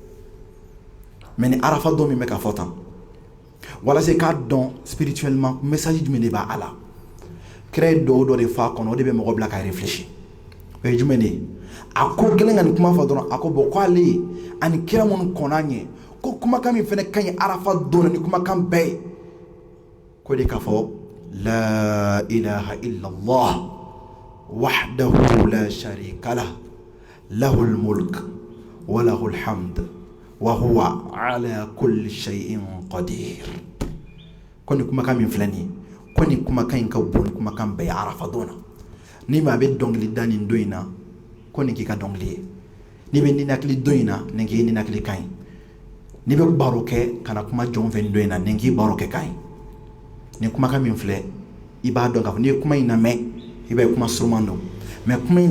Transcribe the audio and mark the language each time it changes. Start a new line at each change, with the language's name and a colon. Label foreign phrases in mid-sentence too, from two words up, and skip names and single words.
Bambara: mais ni arafa don min bɛ ka fɔ tan walasa k'a dɔn spirituellement message jumɛn de b'a a la kira ye dɔw de fɔ a kɔnɔ o de bɛ mɔgɔ bila ka réfléchir o ye jumɛn de ye a ko gɛlɛn ka nin kuma fɔ dɔrɔn a ko bon ko ale ani kira minnu kɔnna ɲɛ ko kumakan min fana ka ɲi arafa don ni kumakan bɛɛ ye ko de k'a fɔ
Arabic: لا إله إلا الله وحده لا شريك له له الملك وله الحمد وهو على كل شيء قدير
Bambara: ko ni kumakan min filɛ nin ye ko ni kumakan in ka bon ni kumakan bɛɛ ye arafa don na ni maa bɛ dɔnkili da nin don in na ko nin k'i ka dɔnkili ye n'i bɛ ninakili don in na nin k'i ninakili kan ye n'i bɛ baro kɛ kana kuma jɔn fɛ nin don in na nin k'i baro kɛ kan ye nin kumakan min filɛ i b'a dɔn k'a fɔ n'i ye kuma in lamɛn i b'a ye kuma suruman don mais kuma in